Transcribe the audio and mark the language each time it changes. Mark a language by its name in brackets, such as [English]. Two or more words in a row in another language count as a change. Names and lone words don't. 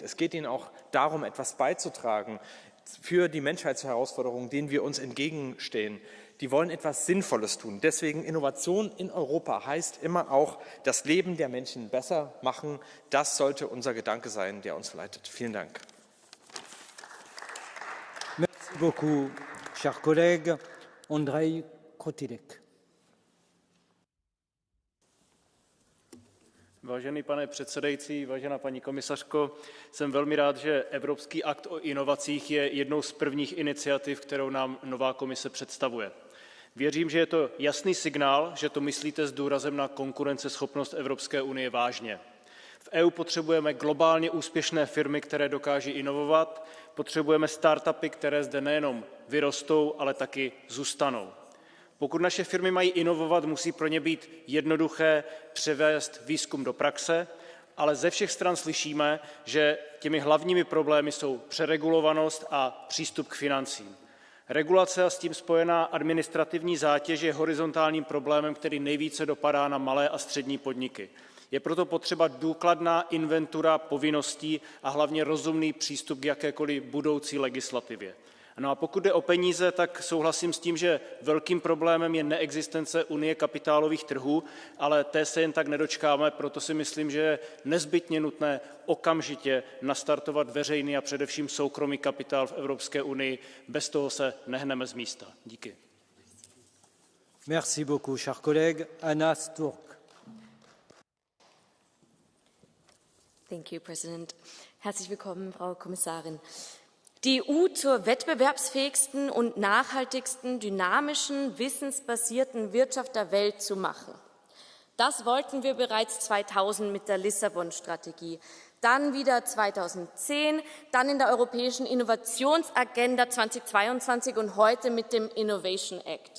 [German] Es geht ihnen auch darum, etwas beizutragen für die Menschheitsherausforderungen, denen wir uns entgegenstehen. Die wollen etwas Sinnvolles tun. Deswegen Innovation in Europa heißt immer auch, das Leben der Menschen besser machen. Das sollte unser Gedanke sein, der uns leitet. Vielen Dank. [French] Merci beaucoup, cher collègue. Andrej Krotilek. [Czech] Vážený pane předsedající, vážená paní komisařko, jsem velmi rád, že Evropský akt o inovacích je jednou z prvních iniciativ, kterou nám nová komise představuje. Věřím, že je to jasný signál, že to myslíte s důrazem na konkurenceschopnost Evropské unie vážně. V EU potřebujeme globálně úspěšné firmy, které dokáží inovovat, potřebujeme startupy, které zde nejenom vyrostou, ale taky zůstanou. Pokud naše firmy mají inovovat, musí pro ně být jednoduché převést výzkum do praxe, ale ze všech stran slyšíme, že těmi hlavními problémy jsou přeregulovanost a přístup k financím. Regulace a s tím spojená administrativní zátěž je horizontálním problémem, který nejvíce dopadá na malé a střední podniky. Je proto potřeba důkladná inventura povinností a hlavně rozumný přístup k jakékoliv budoucí legislativě. No a pokud jde o peníze, tak souhlasím s tím, že velkým problémem je neexistence unie kapitálových trhů, ale té se jen tak nedočkáme, proto si myslím, že je nezbytně nutné okamžitě nastartovat veřejný a především soukromý kapitál v Evropské unii. Bez toho se nehneme z místa. Díky. [French] Merci beaucoup, cher collègue. Anna Sturk. [English] Thank you, President. [German] Herzlich willkommen, Frau Kommissarin. Die EU zur wettbewerbsfähigsten und nachhaltigsten, dynamischen, wissensbasierten Wirtschaft der Welt zu machen. Das wollten wir bereits 2000 mit der Lissabon-Strategie, dann wieder 2010, dann in der Europäischen Innovationsagenda 2022 und heute mit dem [English] Innovation Act.